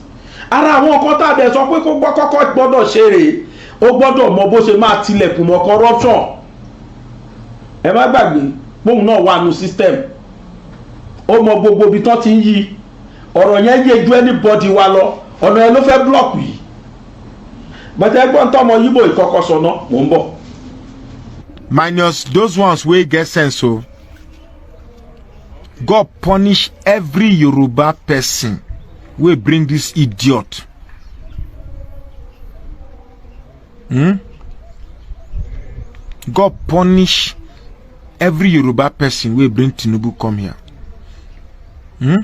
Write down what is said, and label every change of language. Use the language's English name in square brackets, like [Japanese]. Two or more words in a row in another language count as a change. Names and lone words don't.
[Yoruba] Ara àwọn kan tá a dẹ̀ sọ pé kó kọ́kọ́ gbọ́dọ̀ ṣe rèé, ó gbọ́dọ̀ mọ bó ṣe máa tilẹ̀kùn mọ́ corruption. Ẹ má gbàgbé bóun náà wà nù system, ó mọ gbogbo ibi tán ti ń yí ọ̀rọ̀ yẹn yé ju anybody wa lọ, ọ̀nà ẹ ló fẹ́ block yìí. Bàtà ẹgbọ́n tọmọ Yíbò ìkọ́kọ́ sọ̀nà mò ń bọ̀. [Nigerian Pidgin] Minus those ones wey get sense o. God punish every Yoruba person wey bring this idiot. God punish every Yoruba person wey bring Tinubu come here.